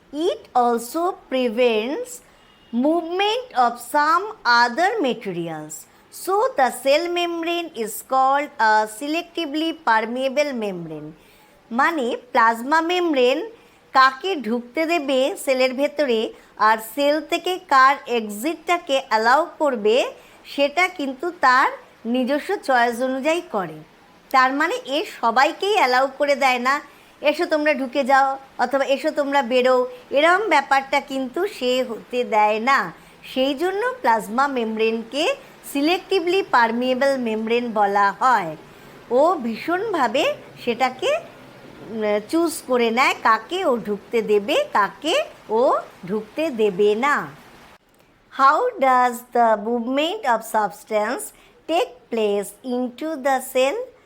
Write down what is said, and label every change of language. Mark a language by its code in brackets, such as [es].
[en] It also prevents movement of some other materials. So the cell membrane is called a selectively permeable membrane. [bn] মানে plasma membrane কাকে ঢুকতে দেবে সেলের ভেতরে আর sell থেকে কার এক্সিটটাকে অ্যালাউ করবে সেটা কিন্তু তার নিজস্ব চয়েস অনুযায়ী করে। তার মানে এ সবাইকেই অ্যালাউ করে দেয় না, এসো তোমরা ঢুকে যাও অথবা এসো তোমরা বেরো, এরম ব্যাপারটা কিন্তু সে হতে দেয় না। সেই জন্য প্লাজমা মেমব্রেনকে সিলেক্টিভলি পারমিয়েবল মেমব্রেন বলা হয়। ও ভীষণভাবে সেটাকে চুজ করে নেয় কাকে ও ঢুকতে দেবে, কাকে ও ঢুকতে দেবে না। [en] How does the movement of substance take place into the cell?